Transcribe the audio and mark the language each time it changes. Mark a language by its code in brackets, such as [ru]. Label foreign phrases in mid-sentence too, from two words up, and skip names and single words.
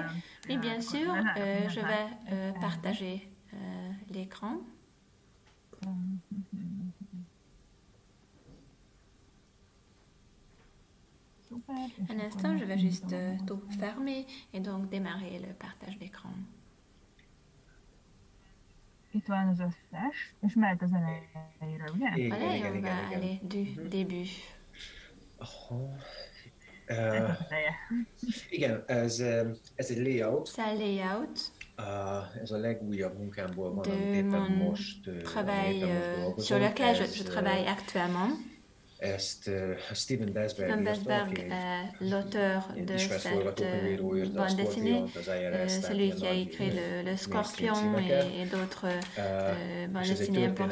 [fr] Oui, bien sûr, je vais partager l'écran. Un instant, je vais juste tout fermer et donc démarrer le partage d'écran. [hu] Itt van az összes, és mehet az elejére, ugye? [fr] Voilà, et on va aller du début. [hu] Igen, ez egy layout. [fr] C'est un layout [hu] Ez a legújabb munkámból van, de amit éppen [fr] mon [hu] most [fr] travail [hu] dolgozom. [fr] sur lequel je travaille actuellement. [hu] Ezt Steven Desberg Steven írta, Desberg, [fr] l'auteur de cette bande dessinée, celui qui a écrit le Scorpion et d'autres bandes dessinées importantes.